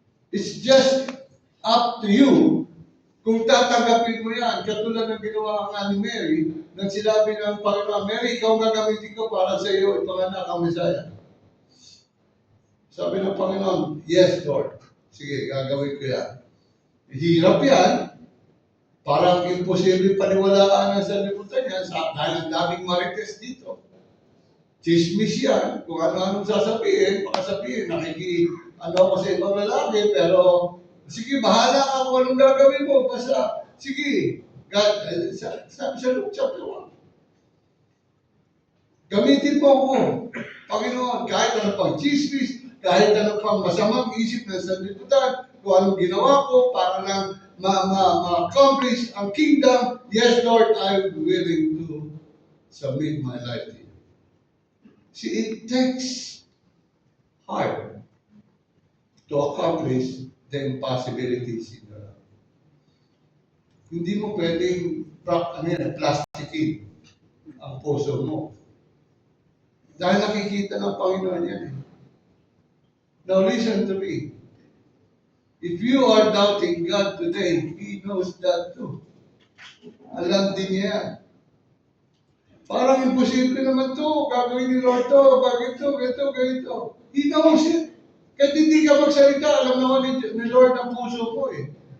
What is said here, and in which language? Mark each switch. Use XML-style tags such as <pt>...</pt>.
<en>It's just up to you</en> <tl>kung tatanggapin mo yan. Katulad ng ginawa nga ni Mary, nang sinabi ng Panginoon, Mary, ikaw gagamitin ko para sa iyo, ipanganak ang Mesaya. Sabi ng Panginoon,</tl> <en>yes, Lord.</en> <tl>Sige, gagawin ko yan. Hirap yan. Parang imposible paniwalaan ang sanlibutan yan dahil ang daming marites dito. Chismis yan. Kung ano-anong sasabihin, sabihin, ano ako sa ibang lalaki, pero sige, bahala ka kung anong gagawin mo. Basta, sige, God, sabi sa Luke chapter 1. Gamitin mo ako, Panginoon, kahit ano pang chismis, kahit ano pang masamang isip ng sanlibutan, kung anong ginawa ko para lang ma-accomplish ang kingdom,</tl> <en>yes, Lord, I'm willing to submit my life to you. See, it takes heart to accomplish the impossibilities in your life.</en> <tl>Hindi mo pwedeng plastikin ang puso mo. Dahil nakikita ng Panginoon yan.</tl> <en>Now listen to me. If you are doubting God today, He knows that too.</en> <tl>Alam din niya yan. Parang imposible naman to. Gagawin ni Lord to. Bakit to? Ganito.</tl> <en>He knows it.</en> <tl>Kahit hindi ka magsalita, alam naman ni Lord ang puso mo eh.</tl>